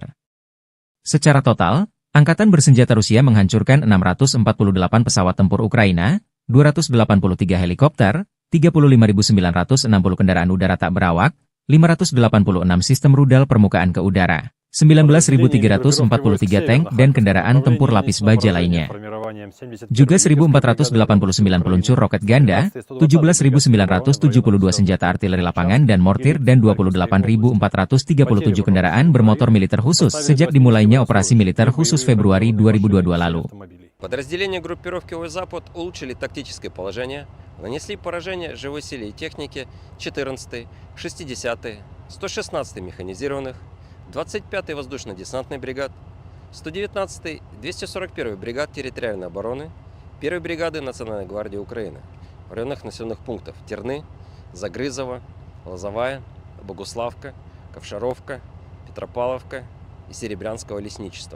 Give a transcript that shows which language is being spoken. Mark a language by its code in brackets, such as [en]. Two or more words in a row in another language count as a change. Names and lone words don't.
[id] Secara total, Angkatan Bersenjata Rusia menghancurkan 648 pesawat tempur Ukraina, 283 helikopter, 35.960 kendaraan udara tak berawak, 586 sistem rudal permukaan ke udara, 19.343 tank dan kendaraan tempur lapis baja lainnya. Juga 1.489 peluncur roket ganda, 17.972 senjata artileri lapangan dan mortir dan 28.437 kendaraan bermotor militer khusus sejak dimulainya operasi militer khusus Februari 2022 lalu. [ru] Подразделения группировки Ой-Запад улучшили тактическое положение, нанесли поражение живой силе и технике 14-й, 60-й, 116-й механизированных, 25-й воздушно-десантный бригад, 119-й, 241-й бригад территориальной обороны, 1-й бригады Национальной гвардии Украины в районах населенных пунктов Терны, Загрызово, Лозовая, Богуславка, Ковшаровка, Петропавловка и Серебрянского лесничества.